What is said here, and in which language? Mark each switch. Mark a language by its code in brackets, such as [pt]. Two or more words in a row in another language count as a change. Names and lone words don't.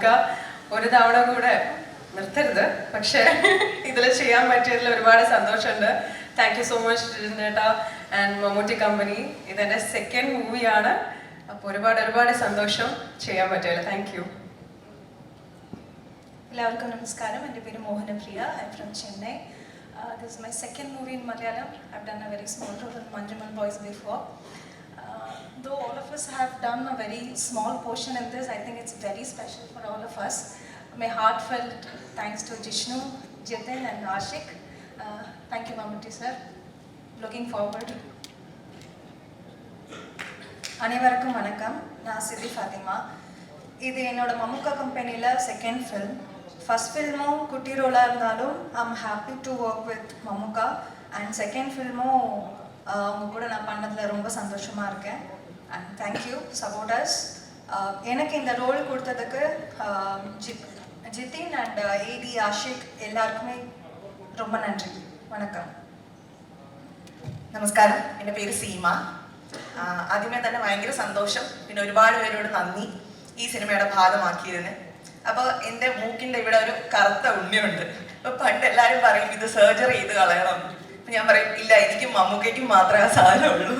[ml] ഒരു തവണ കൂടെ നിർത്തരുത്, പക്ഷേ ഇതിൽ ചെയ്യാൻ പറ്റിയതിൽ ഒരുപാട് സന്തോഷമുണ്ട്. [en] Thank you so much ചേട്ടാ and Mammootty Company. [ml] ഇതെൻ്റെ സെക്കൻഡ് മൂവിയാണ്. അപ്പോൾ ഒരുപാട് ഒരുപാട് സന്തോഷം ചെയ്യാൻ പറ്റിയല്ലോ. [en] Thank you. [ml] എല്ലാവർക്കും നമസ്കാരം. എൻ്റെ പേര് മോഹനപ്രിയ. [en] I am from Chennai. This is my second movie in Malayalam. I've done a very small role in Manjumal Boys before. Though all of us have done a very small portion in this, I think it's very special for all of us. My heartfelt thanks to Jishnu, Jitin and Ashik. Thank you, Mammootty sir. Looking forward. [ta] அனைவருக்கும் வணக்கம். நான் சிதி ஃபாத்திமா. இது என்னோட மம்முக்கா கம்பெனியில் [en] second film. first film-um [ta] குட்டி ரோலாக இருந்தாலும் [en] I'm happy to work with Mammukka. [ta] அண்ட் [en] second film-um [ta] அவங்க கூட நான் பண்ணதில் ரொம்ப சந்தோஷமாக இருக்கேன். [en] And thank you supporters. [ta] எனக்கு இந்த ரோல் கொடுத்ததுக்கு ஜிதின் அண்ட் ஏடி ஆஷிக் எல்லாருக்குமே ரொம்ப நன்றி. വണക്കം. [ml] നമസ്കാരം, എൻ്റെ പേര് സീമ. ആദ്യമേ തന്നെ ഭയങ്കര സന്തോഷം, പിന്നെ ഒരുപാട് പേരോട് നന്ദി ഈ സിനിമയുടെ ഭാഗമാക്കിയതിന്. അപ്പോൾ എൻ്റെ മൂക്കിൻ്റെ ഇവിടെ ഒരു കറുത്ത ഉണ്ണിയുണ്ട്. അപ്പോൾ പണ്ട് എല്ലാവരും പറയും ഇത് സർജറി ചെയ്ത് കളയണം. അപ്പം ഞാൻ പറയും ഇല്ല, എനിക്കും മമ്മൂക്കയ്ക്കും മാത്രമേ ആ സാധനമുള്ളൂ.